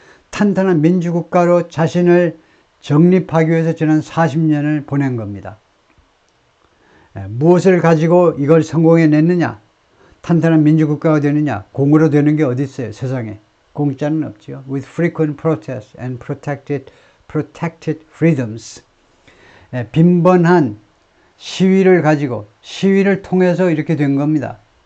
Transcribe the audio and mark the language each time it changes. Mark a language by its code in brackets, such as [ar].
[ko] 탄탄한 민주국가로 자신을 정립하기 위해서 지난 40년을 보낸 겁니다. 무엇을 가지고 이걸 성공해냈느냐? 탄탄한 민주국가가 되느냐? 공으로 되는 게 어디 있어요? 세상에. 공짜는 없죠. [en] With frequent protests and protected freedoms. [ko] 빈번한 시위를 가지고 시위를 통해서 이렇게 된 겁니다.